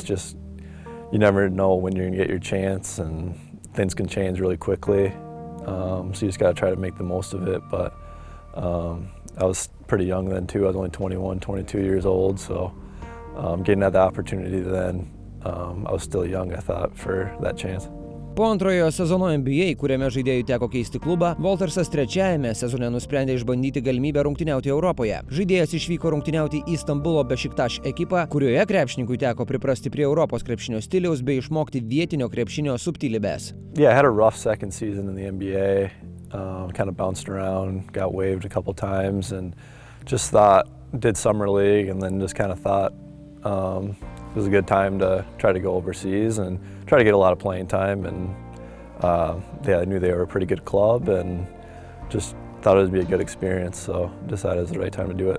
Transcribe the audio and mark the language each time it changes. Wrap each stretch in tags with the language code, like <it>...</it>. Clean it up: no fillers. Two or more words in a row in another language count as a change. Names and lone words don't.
<en>Just you never know when you're going to get your chance, and things can change really quickly. So you just got to try to make the most of it. But I was pretty young then too. I was only 21, 22 years old, so getting that opportunity then, I was still young, I thought, for that chance.</en> <lt>Po antrojo sezono NBA, kuriame žaidėjui teko keisti klubą, Woltersas trečiajame sezone nusprendė išbandyti galimybę rungtyniauti Europoje. Žaidėjas išvyko rungtyniauti į Stambulo Bešiktaš ekipą, kurioje krepšininkui teko priprasti prie Europos krepšinio stiliaus bei išmokti vietinio krepšinio subtilybės.</lt> <en>Yeah, I had a rough second season in the NBA. Kind of bounced around, got waived a couple times, and just thought, did summer league, and then just kind of thought it was a good time to try to go overseas and try to get a lot of playing time. And yeah, I knew they were a pretty good club, and just thought it would be a good experience, so decided it was the right time to do it.</en>